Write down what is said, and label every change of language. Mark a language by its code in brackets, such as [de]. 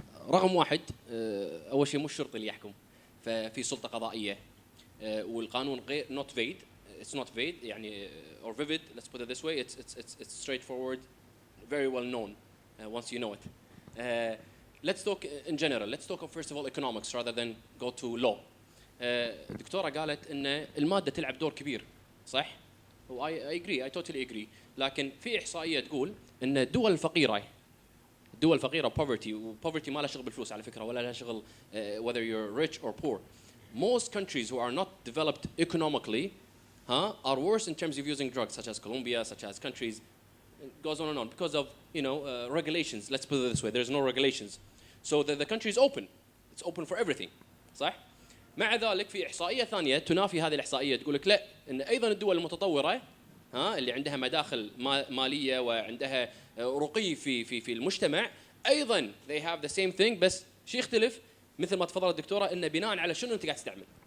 [ar] رقم واحد، أول شيء مش الشرطي اللي يحكم، ففي سلطة قضائية، والقانون غير [en] not vague. It's not vague يعني or vivid. Let's put it this way. It's straightforward, very well known once you know it. Let's talk in general. Let's talk first of all economics rather than go to law. [ar] الدكتورة قالت إن المادة تلعب دور كبير، صح؟ [en] I agree. I totally agree. [ar] لكن في إحصائية تقول إن الدول الفقيرة poverty ما لها شغل بالفلوس على فكرة، ولا لها شغل [en] whether you're rich or poor. Most countries who are not developed economically are worse in terms of using drugs, such as Colombia, such as countries. It goes on and on because of regulations. Let's put it this way: there's no regulations, so the country is open. It's open for everything, [ar] صح؟ مع ذلك في إحصائية ثانية تنافي هذه الإحصائية، تقول لك لا، إن أيضا الدول المتطورة اللي عندها مداخل مالية وعندها رقي في المجتمع، أيضا [en] they have the same thing، [ar] بس شيء يختلف مثل ما تفضلت الدكتورة، إنه بناء على شنو أنت قاعد تستعمل.